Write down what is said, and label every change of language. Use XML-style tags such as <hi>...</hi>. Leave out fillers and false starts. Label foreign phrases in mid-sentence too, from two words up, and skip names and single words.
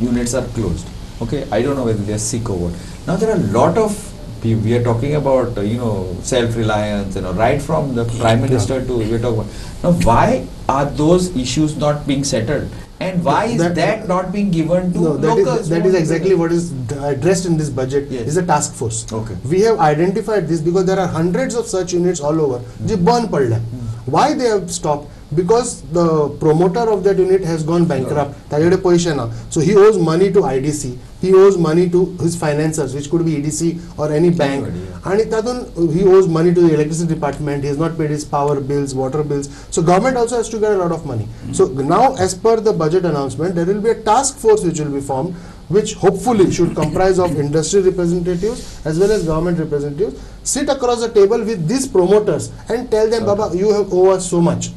<en>Okay, I don't know whether they are sick or what. Now there are a lot of we are talking about self-reliance, right from the Prime Minister to we're talking about. Now, why are those issues not being settled, and why is that not being given to No, locals? that is exactly what is addressed in this budget. Yes. Is a task force. Okay. We have identified this because there are hundreds of such units all over.</en> <hi>जे बंद पड़े हैं.</hi> <en>Why they have stopped? Because the promoter of that unit has gone bankrupt.</en> <mr>त्याच्याकडे पैसे ना.</mr> <en>So he owes money to IDC. He owes money to his financiers, which could be EDC or any bank. And तातून he owes money to the electricity department. He has not paid his power bills, water bills. So government also has to get a lot of money. So now, as per the budget announcement, there will be a task force which will be formed, which hopefully should comprise of industry representatives as well as government representatives, sit across the table with these promoters and tell them, Baba, you have owe us so much.</en>